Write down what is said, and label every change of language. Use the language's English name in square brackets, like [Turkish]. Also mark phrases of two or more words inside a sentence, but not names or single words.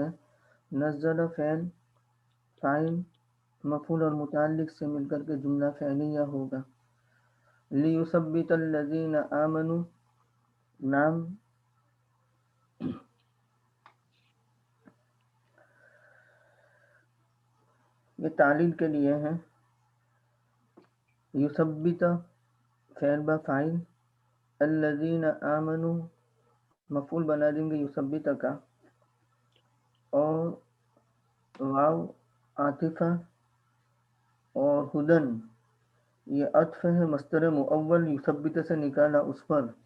[Urdu] نزل فعل فاعل مفعول اور متعلق سے مل کر کے جملہ فعلیہ ہوگا. [Arabic] لیثبت الذین آمنوا [Urdu] نام یہ تعلیل کے لیے ہے. یثبت فعل با فاعل، [Arabic] الذین آمنوا [Urdu] مفعول بنا دیں گے یثبت کا، اور واو عاطفہ، اور ہدن یہ عطف ہے مصدر مؤول یثبت سے نکالا اس پر.